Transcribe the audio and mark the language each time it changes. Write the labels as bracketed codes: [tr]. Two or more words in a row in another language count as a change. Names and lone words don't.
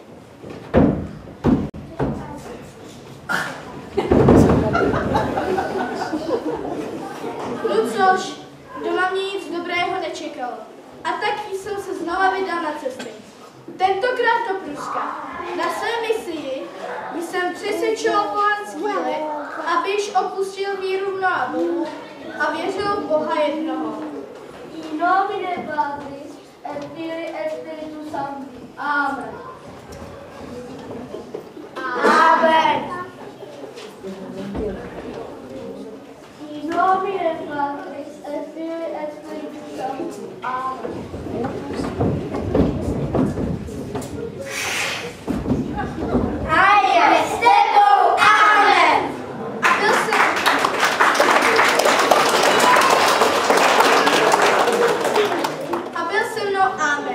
[cs] No což, doma mě nic dobrého nečekalo. A tak jsem se znova vydal na cesty. Tentokrát do Pruska. Na své misii jsem přesvědčoval pohanský lid, aby již opustil víru v mnoha bohů a věřil v Boha jednoho. [la] In nomine Patris et Filii et Spiritus Sancti. Amen. Amen. In nomine Patris et Filii et Spiritus Sancti. Amen. [cs] A je s tebou, amen. A byl se mnou amen.